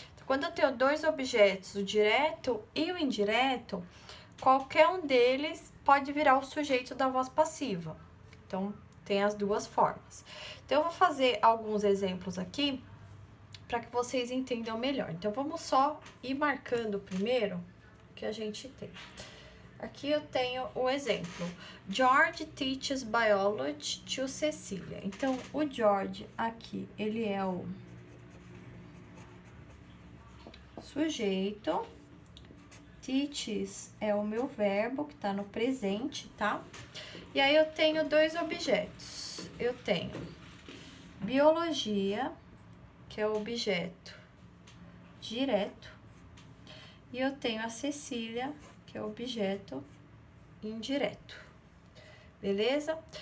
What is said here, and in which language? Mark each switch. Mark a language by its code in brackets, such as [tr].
[pt] Quando eu tenho dois objetos, o direto e o indireto, qualquer um deles pode virar o sujeito da voz passiva. Então, tem as duas formas. Então, eu vou fazer alguns exemplos aqui para que vocês entendam melhor. Então, vamos só ir marcando primeiro que a gente tem. Aqui eu tenho o exemplo. [en] George teaches biology to Cecilia. [pt] Então, o George aqui, ele é o sujeito, teaches é o meu verbo que tá no presente, tá? E aí eu tenho dois objetos. Eu tenho biologia, que é o objeto direto, e eu tenho a Cecília, que é o objeto indireto. Beleza?